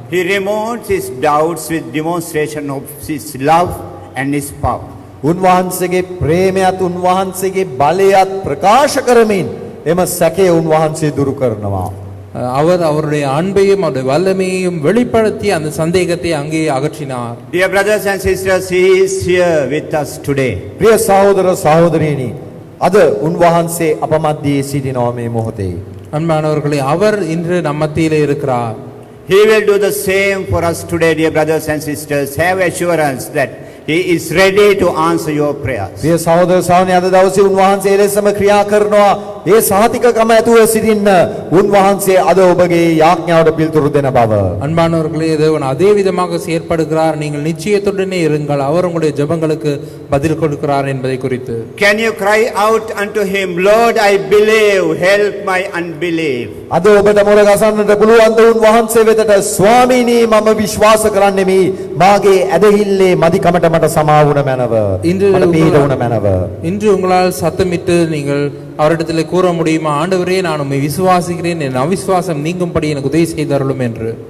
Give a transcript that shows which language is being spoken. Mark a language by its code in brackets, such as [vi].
[en] He removed his doubts with demonstration of his love and his power. [si] උන්වහන්සේගේ ප්‍රේමයත් උන්වහන්සේගේ බලයත් ප්‍රකාශ කරමින් එම සැකය උන්වහන්සේ දුරු කරනවා. [ta] அவர் அவருடைய அன்பையும் அவருடைய வல்லமையையும் வெளிப்படுத்தி அந்த சந்தேகத்தை அங்கே அகற்றினார். [en] Dear brothers and sisters, He is here with us today. [si] ප්‍රිය සහෝදර සහෝදරියනි අද උන්වහන්සේ අප මැද්දේ සිටිනවා මේ මොහොතේ. [ta] அன்பானவர்களே அவர் இன்று நம்ம மத்தியிலே இருக்கிறார். [en] He will do the same for us today, dear brothers and sisters. Have assurance that He is ready to answer your prayers. [si] ප්‍රිය සහෝදර සහෝදරියනි අද දවසේ උන්වහන්සේ එලෙසම ක්‍රියා කරනවා. ඒ සහතිකකම ඇතුව සිටින්න උන්වහන්සේ අද ඔබගේ යාඥාවට පිළිතුරු දෙන බව. [ta] அன்பானவர்களே தேவன் அதே விதமாக செயற்படுகிறார். நீங்கள் நிச்சயத்துடனே இருங்கள். அவர் உங்களுடைய ஜெபங்களுக்கு பதில் கொடுக்கிறார் என்பதை குறித்து. [en] Can you cry out unto Him, Lord, I believe, help my unbelief. [si] අද ඔබට මොර ගසන්නට පුළුවන් ද උන්වහන්සේ වෙතට ස්වාමීනි මම විශ්වාස කරන්නෙමි මාගේ ඇදහිල්ලේ මදිකමට මට සමා වුණ මැනව. මට පිහිට වුණ මැනව. [ta] இன்று உங்களால் சத்தமிட்டு நீங்கள் அவரிடத்தில் கூற முடியுமா, ஆண்டவரே நான் உம்மை விசுவாசிக்கிறேன், என் அவிசுவாசம் நீங்கும்படி எனக்கு உதவி செய்தருளும் என்று.